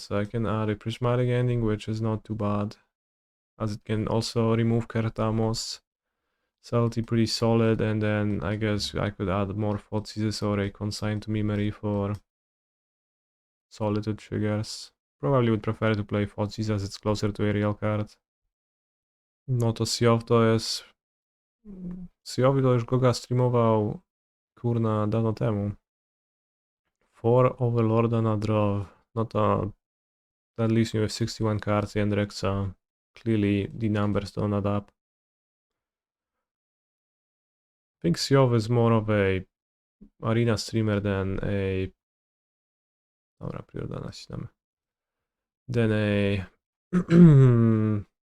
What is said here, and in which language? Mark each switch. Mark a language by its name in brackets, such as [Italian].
[English] So I can add a Prismatic Ending, which is not too bad. As it can also remove Ketramoz. Subtlety pretty solid, and then I guess I could add more Thoughtseizes or a Consign to Memory for solitude triggers. Probably would prefer to play Thoughtseize as it's closer to a real card. [Polish] No to Siow to jest... Siowi to już Goga streamował, kurna, dawno temu. 4 Overlorda na draw. No to... [English] That leaves me with 61 cards and Rexa. Clearly the numbers don't add up. I think Siow is more of a arena streamer than a... [Polish] Dobra, Preordain nacisnemy. [English] Than a...